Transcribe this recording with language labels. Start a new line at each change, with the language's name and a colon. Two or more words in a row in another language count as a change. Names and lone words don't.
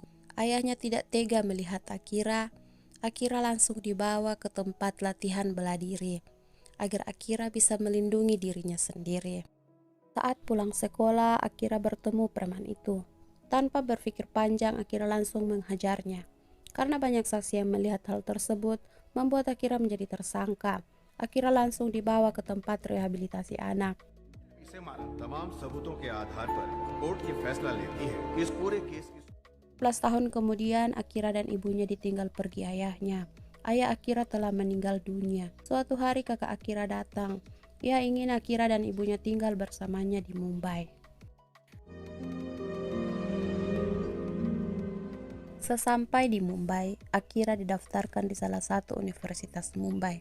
Indonesian: Ayahnya tidak tega melihat Akira. Akira langsung dibawa ke tempat latihan bela diri agar Akira bisa melindungi dirinya sendiri. Saat pulang sekolah, Akira bertemu preman itu. Tanpa berpikir panjang, Akira langsung menghajarnya. Karena banyak saksi yang melihat hal tersebut, membuat Akira menjadi tersangka. Akira langsung dibawa ke tempat rehabilitasi anak.
Hindi: इसे मारा तमाम सबूतों के आधार पर कोर्ट ये फैसला लेती है कि इस पूरे केस की
Indonesian: 11 tahun kemudian, Akira dan ibunya ditinggal pergi ayahnya. Ayah Akira telah meninggal dunia. Suatu hari kakak Akira datang. Ia ingin Akira dan ibunya tinggal bersamanya di Mumbai. Sesampai di Mumbai, Akira didaftarkan di salah satu universitas Mumbai.